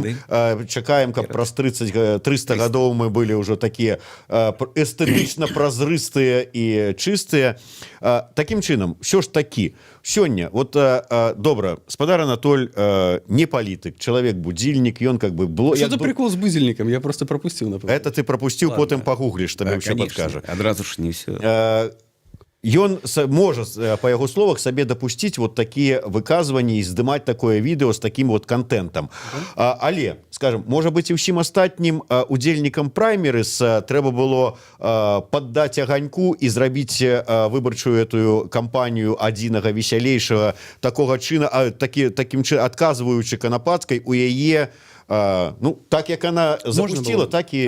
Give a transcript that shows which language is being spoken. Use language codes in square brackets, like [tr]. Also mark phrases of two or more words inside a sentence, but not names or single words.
[be] гады. чакаем, каб праз 300 гадоў мы былі ўжо такія эстэтычна празрыстыя і чыстыя. Такім чынам, ўсё ж такі, сёння, вот добра, спадар Анатоль не палітык, чалавек-будзільнік, ён как бы... [ru] Что за прикол с будильником? Я просто пропустил, например. [be] Это ты пропусціў, потым пагугліш, табе ўсё падкажа. Адразу ж не ўсё. Ён можа, па яго словах, сабе дапусціць вот такія выказванні і здымаць такое відэо з такім вот контентам. Але, скажем, можа быць, і ўсім астатнім удзельнікам праймерыс трэба было паддаць аганьку і зрабіць выбарчую этую кампанію адзінага весялейшага такога чына, такім чынам адказваючы Канапацкай у яе, ну, так як [ru] она запустила, [be] так і...